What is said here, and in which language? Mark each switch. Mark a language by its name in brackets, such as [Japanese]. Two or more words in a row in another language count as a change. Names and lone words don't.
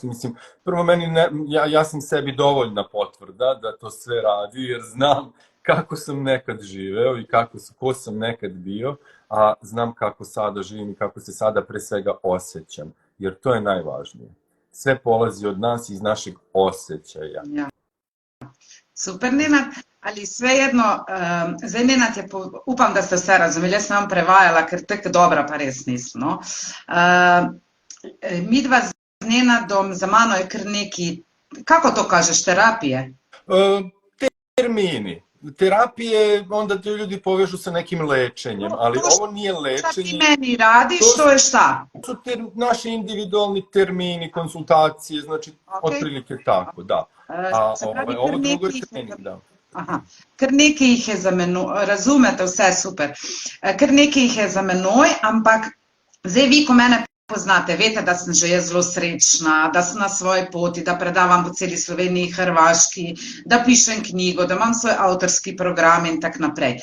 [Serbian] Mislim, prvo ja sam sebi dovoljna potvrda da to sve radi, jer znam kako sam nekad živeo i ko sam nekad bio, a znam kako sada živim i kako se sada pre svega osjećam, jer to je najvažnije. Sve polazi od nas iz našeg osjećaja. Ja. [Slovenian] Super, Nenad, ali svejedno, zdaj Nenad je, upam, da ste vse razumeli, jaz sem vam prevajala, ker tako dobra pa res nisem. No? Midva z Nenadom, za mano je kar neki, [Croatian] kako to kažeš, [Slovenian] terapije? [Serbian] Termini. Terapije, onda te ljudi povežu sa nekim lečenjem, ali ovo nije lečenje. [Croatian] Šta ti meni radiš, to je šta? [Serbian] To su naši individualni termini, konsultacije, znači otprilike tako, da. A ovo drugo je trening, da. [Slovenian] Aha, kar nekaj jih je za menoj, razumete vse, super, kar nekaj jih je za menoj, ampak zdaj vi, ko mene poznate, veste, da sem že jaz zelo srečna, da sem na svoji poti, da predavam po celi Sloveniji, Hrvaški, da pišem knjigo, da imam svoj avtorski program in tak naprej.